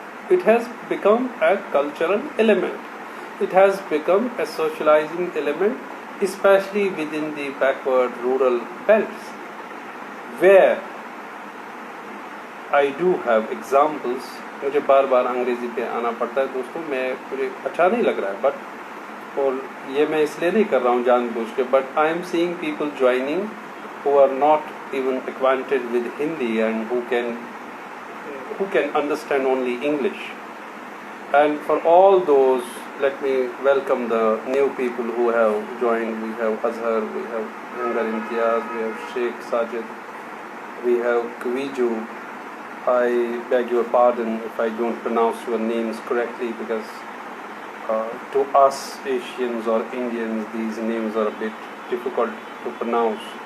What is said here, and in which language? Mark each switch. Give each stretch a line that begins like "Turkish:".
English: It has become a cultural element. It has become a socializing element, especially within the backward rural belts, where I do have examples.
Hindi: मुझे बार अंग्रेजी पे आना पड़ता है दोस्तों, मुझे अच्छा नहीं लग रहा है, बट और ये मैं इसलिए नहीं कर रहा हूँ जानबूझ के,
English: But I am seeing people joining who are not even acquainted with Hindi and who can understand only English. And for all those, let me welcome the new people who have joined. We have Azhar, we have Hangar Imtiaz, we have Sheikh Sajid, we have Kviju. I beg your pardon if I don't pronounce your names correctly, because to us Asians or Indians these names are a bit difficult to pronounce.